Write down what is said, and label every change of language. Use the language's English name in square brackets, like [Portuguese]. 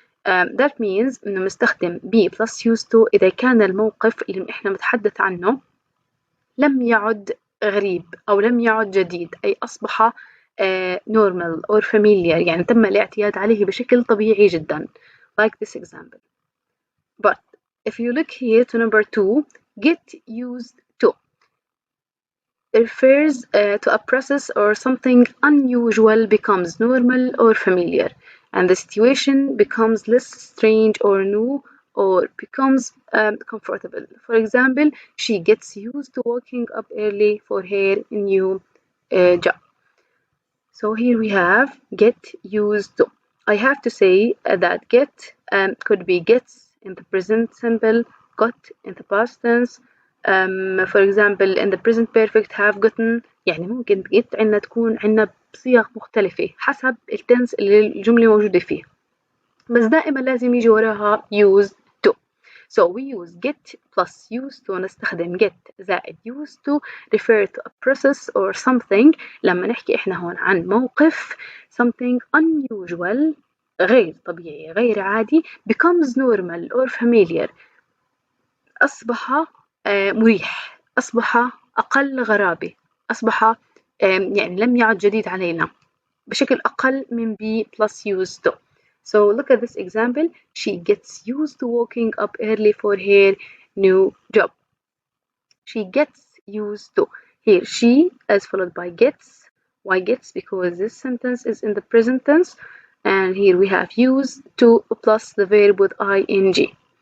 [Arabic] That means إنه نستخدم be plus used to إذا كان الموقف اللي إحنا بنتحدث عنه لم يعد غريب أو لم يعد جديد أي أصبح [English] normal or familiar [Arabic] يعني تم الاعتياد عليه بشكل طبيعي جدا [English] like this example. But if you look here to number 2, get used to refers to a process or something unusual becomes normal or familiar, and the situation becomes less strange or new or becomes comfortable. For example, she gets used to waking up early for her new job. So here we have get used to. I have to say that get could be gets in the present simple, got in the past tense. For example in the present perfect have gotten. [Arabic] يعني ممكن get عندنا تكون عندنا بصيغ مختلفة حسب التنس اللي الجملة موجودة فيه. بس دائما لازم يجي وراها used to. [English] So we use get plus used to [Arabic] نستخدم get زائد used to [English] refer to a process or something. [Arabic] لما نحكي إحنا هون عن موقف [English] something unusual [Arabic] غير طبيعي غير عادي [English] becomes normal or familiar [Arabic] أصبح مريح أصبح أقل غرابة أصبح يعني لم يعد جديد علينا بشكل أقل من be plus used to. [English] So look at this example. She gets used to waking up early for her new job. She gets used to. Here she is followed by gets. Why gets? Because this sentence is in the present tense. And here we have used to plus the verb with ing.